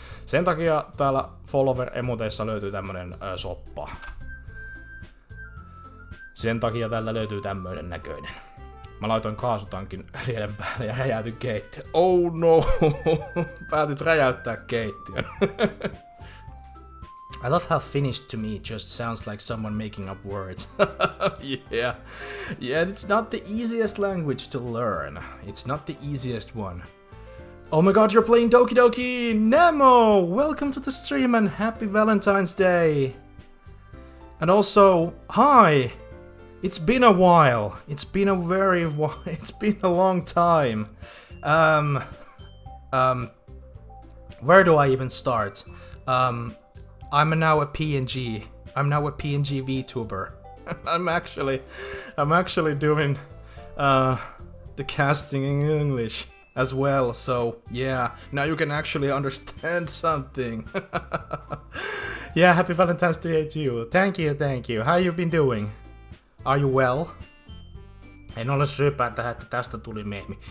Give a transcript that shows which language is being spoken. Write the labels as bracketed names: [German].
[Finnish] Sen takia täällä follower-emoteissa löytyy tämmönen soppa. Sen takia täältä löytyy tämmöinen näköinen. Mä laitoin kaasutankin lieden päälle ja räjäytin keittiön. [English] Oh no! [Finnish] Päätit räjäyttää keittiön. [English] I love how Finnish to me just sounds like someone making up words. Yeah, it's not the easiest language to learn. It's not the easiest one. Oh my god, you're playing Doki Doki! Nemo! Welcome to the stream and happy Valentine's Day! And also, hi! It's been a while. It's been a long time. Where do I even start? I'm now a PNG. I'm now a PNG VTuber. I'm actually doing the casting in English as well, so yeah, now you can actually understand something. Yeah, happy Valentine's Day to you. Thank you. How you been doing? Are you well? [Finnish] En ole syypää tähän, että tästä tuli meemi.